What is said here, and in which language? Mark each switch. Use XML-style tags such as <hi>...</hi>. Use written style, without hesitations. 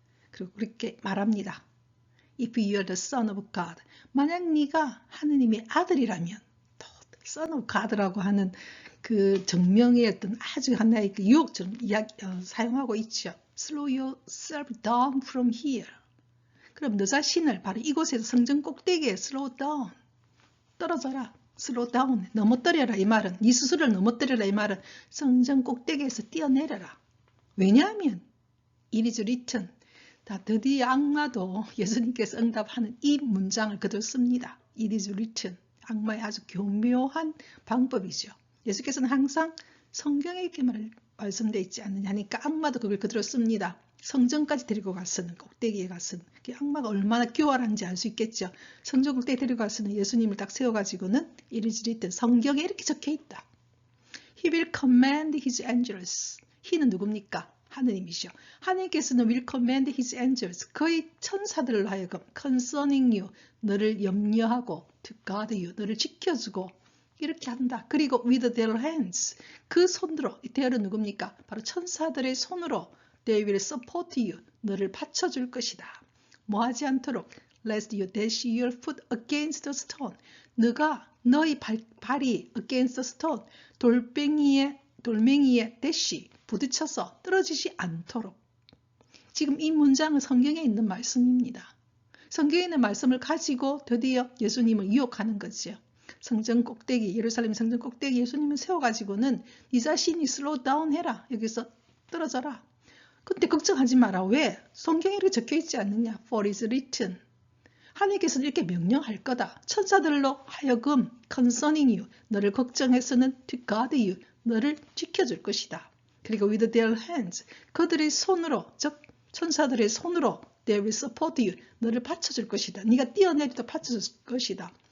<ko>그리고 그렇게 말합니다.</ko> <en>If you are the son of God.</en> <ko>만약 네가 하느님의 아들이라면, 또</ko> <en>son of God</en> <ko>라고 하는 그 정명의 어떤 아주 하나의 그 유혹처럼 사용하고 있죠.</ko> <en>Slow yourself down from here.</en> <ko>그럼 너 자신을 바로 이곳에서 성전 꼭대기에</ko> <en>slow down,</en> <ko>떨어져라.</ko> <en>slow down,</en> <ko>넘어뜨려라. 이 말은, 네 스스로를 넘어뜨려라. 이 말은 성전 꼭대기에서 뛰어내려라. 왜냐하면</ko> <en>it is written.</en> <ko>다 드디어 악마도 예수님께서 응답하는 이 문장을 그대로 씁니다.</ko> <en>It is written.</en> <ko>악마의 아주 교묘한 방법이죠. 예수께서는 항상 성경에 이렇게 말씀되어 있지 않느냐 하니까 악마도 그걸 그대로 씁니다. 성전까지 데리고 갔으는, 꼭대기에 갔으는. 악마가 얼마나 교활한지 알 수 있겠죠. 성전 꼭대기에 데리고 갔으는 예수님을 딱 세워가지고는</ko> <en>It is written.</en> <ko>성경에 이렇게 적혀 있다.</ko> <en>He will command his angels.</en> <ko>he는 누굽니까? 하느님이시죠.</ko> <en>하느님께서는 will command his angels.</en> <ko>그의 천사들을 하여금</ko> <en>concerning you.</en> <ko>너를 염려하고</ko> <en>to guard you.</en> <ko>너를 지켜주고 이렇게 한다. 그리고</ko> <en>with their hands.</en> <ko>그 손으로, their은 누굽니까? 바로 천사들의 손으로</ko> <en>they will support you.</en> <ko>너를 받쳐줄 것이다. 뭐 하지 않도록</ko> <en>lest you dash your foot against the stone.</en> <ko>너가 너의 발이</ko> <en>against the stone.</en> <ko>돌멩이에 dash 부딪혀서 떨어지지 않도록. 지금 이 문장은 성경에 있는 말씀입니다. 성경에 있는 말씀을 가지고 드디어 예수님을 유혹하는 거죠. 성전 꼭대기, 예루살렘 성전 꼭대기 예수님을 세워가지고는 네 자신이 슬로우 다운 해라. 여기서 떨어져라. 근데 걱정하지 마라. 왜? 성경에 이렇게 적혀 있지 않느냐.</ko> <en>For is written.</en> <ko>하나님께서는 이렇게 명령할 거다. 천사들로 하여금</ko> <en>concerning you.</en> <ko>너를 걱정해서는</ko> <en>to guard you.</en> <ko>너를 지켜줄 것이다. 그리고</ko> <en>with their hands.</en> <ko>그들의 손으로, 즉 천사들의 손으로</ko> <en>they will support you.</en> <ko>너를 받쳐줄 것이다. 네가 뛰어내리도 받쳐줄 것이다.</ko>